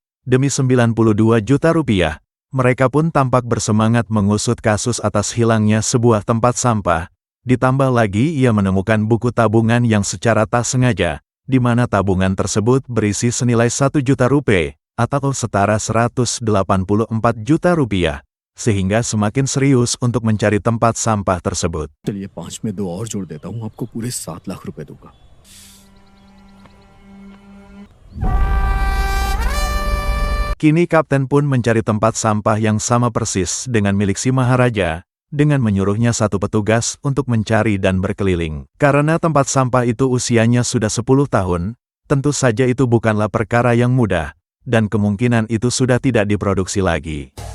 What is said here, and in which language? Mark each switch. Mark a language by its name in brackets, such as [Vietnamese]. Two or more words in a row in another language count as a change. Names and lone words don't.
[Indonesian] Demi 92 juta rupiah, mereka pun tampak bersemangat mengusut kasus atas hilangnya sebuah tempat sampah. Ditambah lagi ia menemukan buku tabungan yang secara tak sengaja, di mana tabungan tersebut berisi senilai 1 juta rupiah, atau setara 184 juta rupiah. Sehingga semakin serius untuk mencari tempat sampah tersebut. [Hindi] चलिए 5 में 2 और जोड़ देता हूँ, आपको पूरे 7 लाख रुपए दूंगा. [Indonesian] Kini kapten pun mencari tempat sampah yang sama persis dengan milik si Maharaja, dengan menyuruhnya satu petugas untuk mencari dan berkeliling. Karena tempat sampah itu usianya sudah 10 tahun, tentu saja itu bukanlah perkara yang mudah, dan kemungkinan itu sudah tidak diproduksi lagi.